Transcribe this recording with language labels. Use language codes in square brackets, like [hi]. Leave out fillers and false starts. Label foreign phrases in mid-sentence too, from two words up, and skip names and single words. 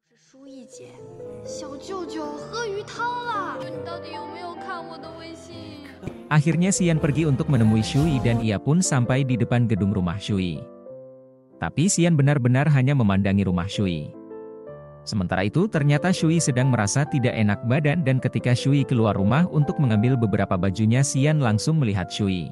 [zh] 书意姐，小舅舅喝鱼汤了。你到底有没有看我的微信？ [id] Akhirnya Xian pergi untuk menemui Shui dan ia pun sampai di depan gedung rumah Shui. Tapi Xian benar-benar hanya memandangi rumah Shui. Sementara itu ternyata Shui sedang merasa tidak enak badan dan ketika Shui keluar rumah untuk mengambil beberapa bajunya Xian langsung melihat Shui.